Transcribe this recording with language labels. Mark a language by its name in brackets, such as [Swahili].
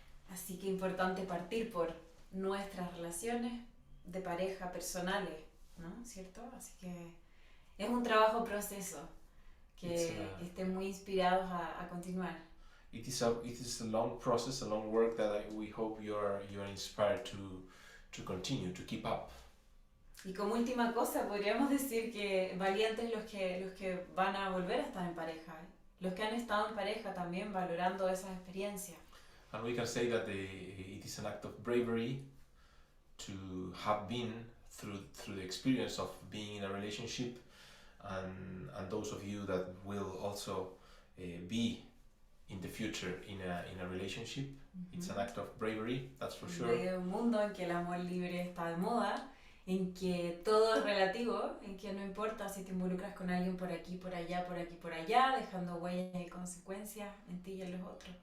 [Spanish] Así que importante partir por nuestras relaciones de pareja personales, ¿no? ¿Cierto? Así que es un trabajo proceso que estén muy inspirados a continuar. [English] It is a long process, a long work that we hope you're inspired to continue, to keep up. [Spanish] Y como última cosa, podríamos decir que valientes los que van a volver a estar en pareja, los que han estado en pareja también valorando esas experiencias. [English] And we can say that it is an act of bravery to have been through the experience of being in a relationship, and those of you that will also be in the future in a relationship. It's an act of bravery, that's for sure. [Spanish] En medio de un mundo en que el amor libre está de moda, en que todo es relativo, en que no importa si te involucras con alguien por aquí, por allá, por aquí, por allá, dejando huellas y consecuencias en ti y en los otros.